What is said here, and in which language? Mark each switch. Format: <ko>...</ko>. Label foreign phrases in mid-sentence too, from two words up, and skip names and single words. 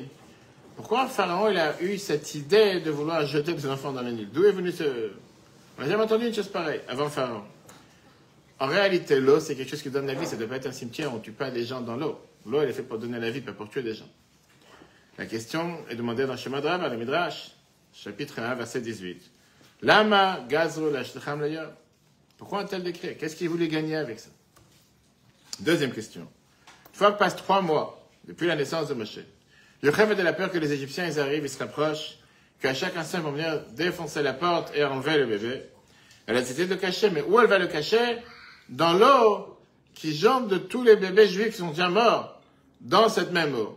<fr>Pourquoi Pharaon il a eu cette idée de vouloir jeter des enfants dans le Nil? D'où est venu ce... On n'a jamais entendu une chose pareille avant Pharaon. En réalité, l'eau, c'est quelque chose qui donne la vie. Ça ne doit pas être un cimetière où on ne tue pas des gens dans l'eau. L'eau, elle est faite pour donner la vie, pas pour tuer des gens. La question est demandée dans Shema Drab, le Midrash, chapitre 1, verset 18.</fr> <he>למה גזרו להשליכם ליום.</he> <fr>Pourquoi un tel décret? Qu'est-ce qu'il voulait gagner avec ça? Deuxième question. Une fois que passe 3 mois depuis la naissance de Moshe, Yocheved a la peur que les Égyptiens ils arrivent, ils se rapprochent, qu'à chaque instant ils vont venir défoncer la porte et enlever le bébé. Elle a décidé de le cacher, mais où elle va le cacher? Dans l'eau qui jambe de tous les bébés juifs qui sont déjà morts, dans cette même eau.</fr>